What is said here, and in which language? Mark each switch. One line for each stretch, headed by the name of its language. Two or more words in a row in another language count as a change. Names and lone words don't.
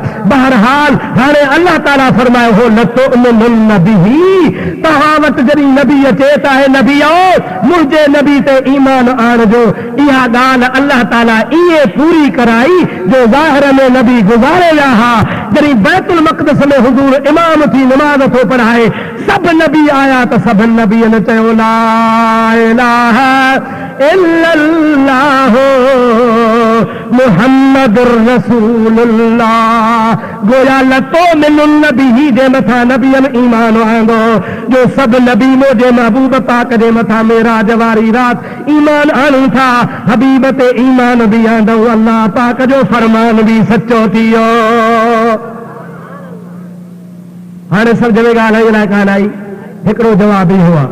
Sindhi: बहरहाल हाणे अल्लाह ताला फरमायो हो
Arabic: لتؤمنن به,
Sindhi: तव्हां वटि जॾहिं नबी अचे त आहे नबी आओ मुंहिंजे नबी ते ईमान आणिजो। इहा ॻाल्हि अल्लाह ताला इहे पूरी कराई जो ज़ाहिर में नबी गुज़ारे विया हा। जॾहिं बैतुल मक़दस में हुज़ूर इमाम थी नमाज़ थो पढ़ाए, सभु नबी आया त सभिनि नबीअनि चयो
Arabic: لا إله إلا الله محمد رسول الله.
Sindhi: गोया लतो मिनुन नबी जे मथां नबीअनि ईमान आंदो, जो सभु नबी मुंहिंजे महबूब पाक जे मथां मेराज वारी रात ईमान आणूं था, हबीब ते ईमान बि आंदो, अल्लाह पाक जो फरमान बि सचो थी वियो। हाणे सभु जॻह ॻाल्हि लाइ कान आई, हिकिड़ो जवाब इहो आहे।